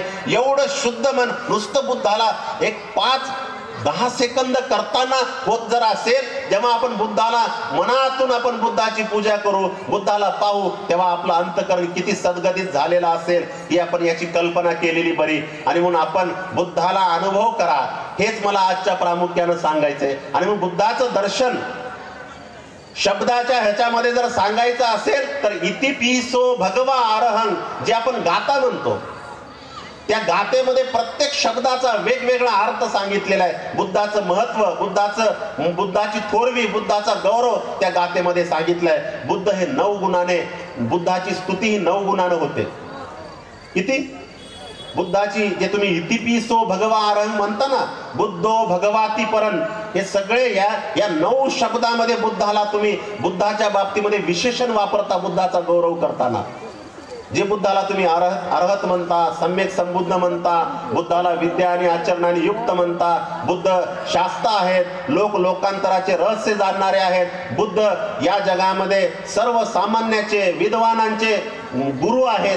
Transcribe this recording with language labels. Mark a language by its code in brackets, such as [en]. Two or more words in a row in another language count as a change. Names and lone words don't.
[mr] एवढं शुद्ध मन नुसतं बुद्धाला एक 5-10 सेकंद करताना होत जर असेल, जेव्हा आपण बुद्धाला मनातून आपण बुद्धाची पूजा करू, बुद्धाला पाहू, तेव्हा आपलं अंतःकरण किती सद्गतीत झालेलं असेल ही आपण याची कल्पना केलेली बरी. आणि म्हणून आपण बुद्धाला अनुभव करा, हेच मला आजच्या प्रामुख्यानं सांगायचंय. आणि मग बुद्धाचं दर्शन शब्दाच्या ह्याच्यामध्ये जर सांगायचं असेल तर [pi] इति पिसो भगवा अरहं, [mr] जे आपण गाता म्हणतो, त्या गातेमध्ये प्रत्येक शब्दाचा वेगवेगळा अर्थ सांगितलेला आहे. बुद्धाचं महत्व, बुद्धाची थोरवी, बुद्धाचा गौरव त्या गातेमध्ये सांगितलंय. बुद्ध हे 9 गुणाने, बुद्धाची स्तुती ही 9 गुणाने होते. किती? बुद्धाची जे तुम्ही [pi] इतिपिसो भगवा अरहं [mr] म्हणता ना, [pi] बुद्धो भगवाती परन, [mr] हे सगळे या 9 शब्दामध्ये बुद्धाला तुम्ही बुद्धाच्या बाबतीमध्ये विशेषण वापरता. बुद्धाचा गौरव करताना जे बुद्धाला तुम्ही अरहत म्हणता, सम्यक संबुद्ध म्हणता, बुद्धाला विद्या आणि आचरणाने युक्त म्हणता, बुद्ध शास्ता आहेत, लोकांतराचे रहस्य जाणणारे आहेत, बुद्ध या जगामध्ये सर्वसामान्याचे, विद्वानांचे गुरु आहेत.